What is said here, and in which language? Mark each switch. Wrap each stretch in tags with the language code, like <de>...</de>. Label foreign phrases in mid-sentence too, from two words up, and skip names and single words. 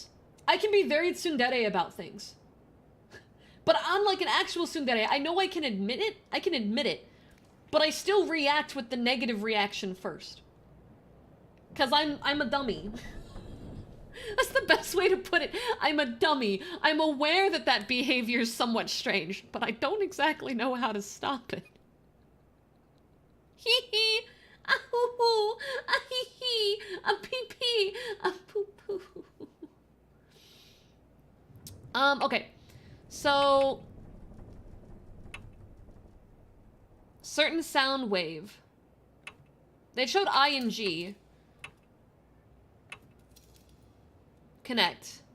<en>I can be very tsundere about things. But unlike an actual tsundere, I know I can admit it, but I still react with the negative reaction first. Cause I'm a dummy. That's the best way to put it. I'm a dummy. I'm aware that that behavior is somewhat strange, but I don't exactly know how to stop it. Hee hee, ah hoo hoo, ah hee hee, ah pee pee, ah poo poo. Okay. So... certain sound wave. They showed ING. Connect.</en>